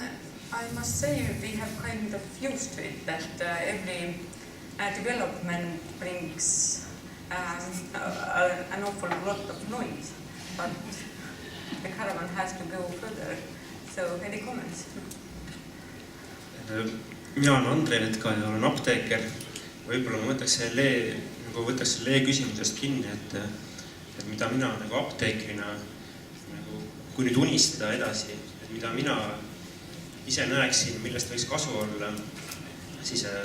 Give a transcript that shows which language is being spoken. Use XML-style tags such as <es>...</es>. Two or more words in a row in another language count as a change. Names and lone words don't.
<en>I must say we have kind of used to it, that every development brings an awful lot of noise, but the caravan has to go further. So, any comments?</en> <et>Mina olen Andre Vetka ja olen apteeker. Võib-olla ma võtaks selle küsimusest kinni, et mida mina nagu apteekrina, kui nüüd unistada edasi, et mida mina ise näeksin, millest võiks kasu olla, siis</et>